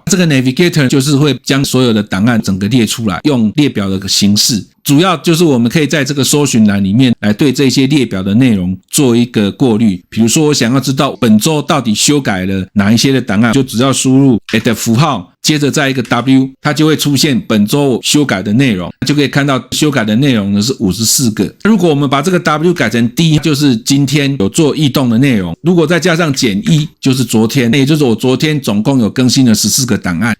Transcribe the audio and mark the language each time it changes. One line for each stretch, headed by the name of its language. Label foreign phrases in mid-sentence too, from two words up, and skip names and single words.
Chinese: 這個 Navigator 就是會將所有的檔案整個列出來，用列表的形式。主要就是我們可以在這個搜尋欄裡面來對這些列表的內容做一個過濾。比如說我想要知道本周到底修改了哪一些的檔案，就只要輸入 at 符號接着再一個 W， 它就會出現本周修改的內容，就可以看到修改的內容呢是54個。如果我們把這個 W 改成 D， 就是今天有做異動的內容。如果再加上-1，就是昨天，也就是我昨天总共有更新了14個檔案。